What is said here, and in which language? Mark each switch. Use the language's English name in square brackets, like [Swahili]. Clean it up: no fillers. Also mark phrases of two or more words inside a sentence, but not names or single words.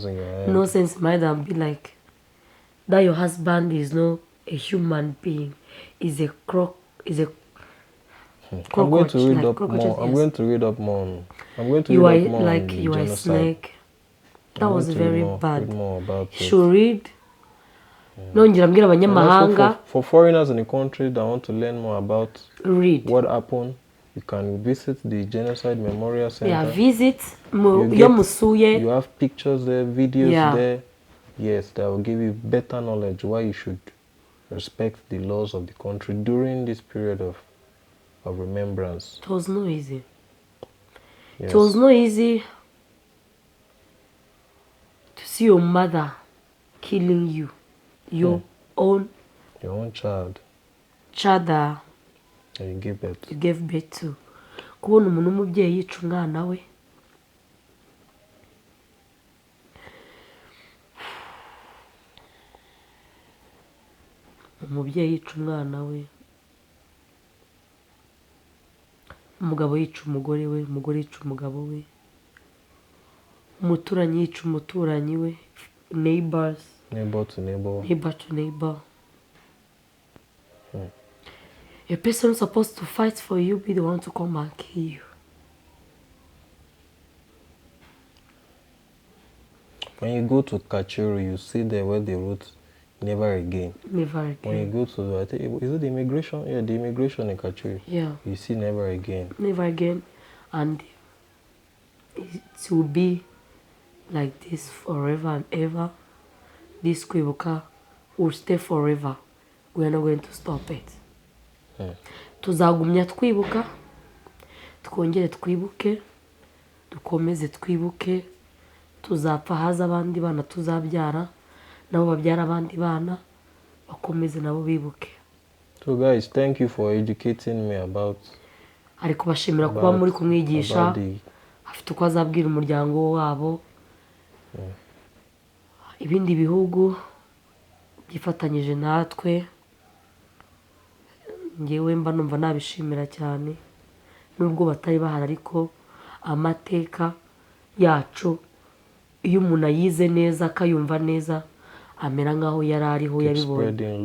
[English] No sense in my head, and be like, that your husband is not a human being. Is a croc. Is a. I'm going to read up more. I'm going to read up more. I'm going to read up more. You are a snake. That was very read bad. more about You should read. [Kinyarwanda] Nongera mbwira [English] And also [Kinyarwanda] abanyamahanga, [English] for foreigners in the country that want to learn more about read. what happened, you can visit the Genocide Memorial Center. Yeah, visit. You have pictures there, videos Yeah. there. Yes, that will give you better knowledge why you should respect the laws of the country during this period of remembrance. It was not easy. Yes. It was not easy to see your mother killing you. Your own child that you gave birth to. [Kinyarwanda] Kubona umuntu w'umubyeyi yica umwana we. Umubyeyi yica umwana we. Umugabo yica umugore we, umugore yica umugabo we. Umuturanyi yica umuturanyi we. [English] Neighbor to neighbor. A person supposed to fight for you be the one to come and kill you. When you go to Kachuru, you see there where they wrote never again. Never again. When you go to, I think, is it the immigration? Yeah, the immigration in Kachuru. Yeah. You see never again. Never again. And it will be like this forever and ever. This Kwibuka will stay forever. We are not going to stop it. [Kinyarwanda] Tuzagumya twibuka, twongere twibuke, dukomeze twibuke, tuzapfa haza abandi bana tuzabyara, nabo babyara abandi bana, bakomeze nabo bibuke. [English] So guys, thank you for educating me about. [Kinyarwanda] Ari kubashimira kuba muri kumwigisha, afite uko azabwira umuryango wabo. Ibindi bihugu byifatanyije natwe, ngewe mba numva nabishimira cyane, nubwo batari bahari, ariko amateka yacu iyo umuntu ayize neza akayumva neza amera nkaho yari ariho yabibonye.